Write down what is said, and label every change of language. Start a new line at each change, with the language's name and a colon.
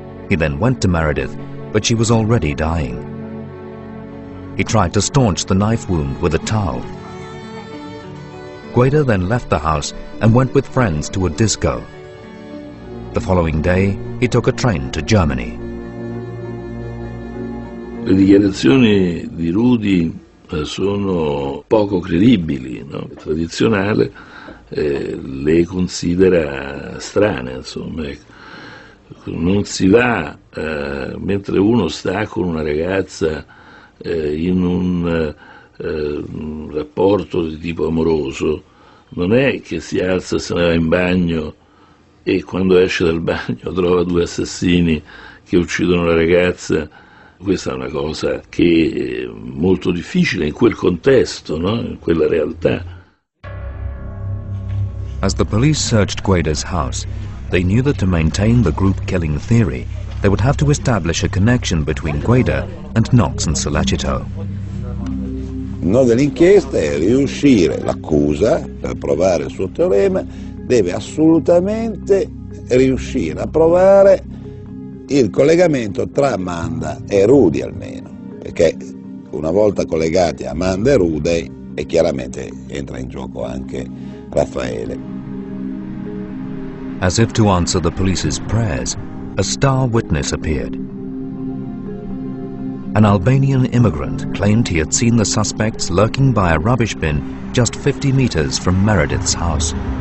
English: He then went to Meredith, but she was already dying. He tried to staunch the knife wound with a towel. Guede then left the house and went with friends to a disco. The following day, he took a train to Germany.
Italian: Le dichiarazioni di Rudy sono poco credibili, no? Il tradizionale le considera strane, insomma. Non si va mentre uno sta con una ragazza in un rapporto di tipo amoroso, non è che si alza, se ne va in bagno e quando esce dal bagno trova due assassini che uccidono la ragazza. Questa è una cosa che è molto difficile in quel contesto, no? In quella realtà.
English: As the police searched Guede's house, they knew that to maintain the group killing theory, they would have to establish a connection between Guede and Knox and Sollecito.
Italian: Il nodo dell'inchiesta è riuscire, l'accusa, per provare il suo teorema, deve assolutamente riuscire a provare il collegamento tra Amanda e Rudy almeno, perché una volta collegati Amanda e Rudy e chiaramente entra in gioco anche Raffaele.
English: As if to answer the police's prayers, a star witness appeared. An Albanian immigrant claimed he had seen the suspects lurking by a rubbish bin just 50 meters from Meredith's house.